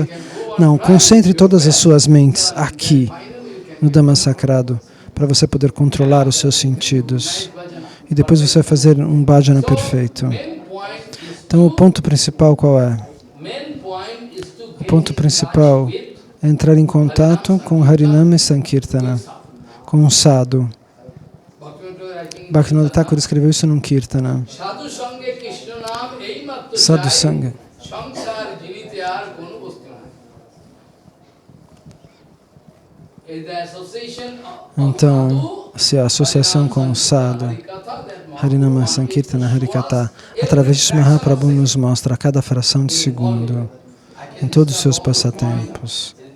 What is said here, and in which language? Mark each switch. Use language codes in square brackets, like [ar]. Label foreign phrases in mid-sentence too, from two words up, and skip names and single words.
[pt] Não, concentre todas as suas mentes aqui, no Dhamma Sagrado, para você poder controlar os seus sentidos. E depois você vai fazer um bhajana perfeito. Então, o ponto principal qual é? O ponto principal é entrar em contato com Harinama e Sankirtana, com um sadhu. Bhaktivinoda Thakur escreveu isso num Kirtana. [sa] Sadhu Sangha. [pt] Então, se a associação com o sadhu, Harinama Sankirtana Harikatha, através disso Mahaprabhu nos mostra a cada fração de segundo, em todos os seus passatempos.